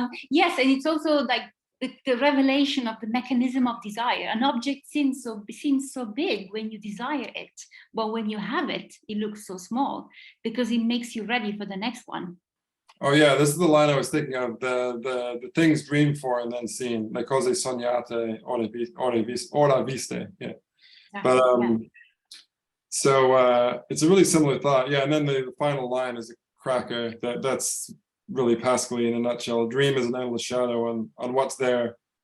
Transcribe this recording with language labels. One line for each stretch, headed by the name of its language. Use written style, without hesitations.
English: Yes, and it's also like the revelation of the mechanism of desire. An object seems so big when you desire it, but when you have it, it looks so small because it makes you ready for the next one. Oh yeah, this is the line I was thinking of. The things dreamed for and then seen.
Italian: Le cose sognate ora viste.
English: Yeah. Exactly. But so it's a really similar thought. Yeah, and then the final line is a cracker. That's really Pascali in a nutshell. A dream is an endless shadow on what's there.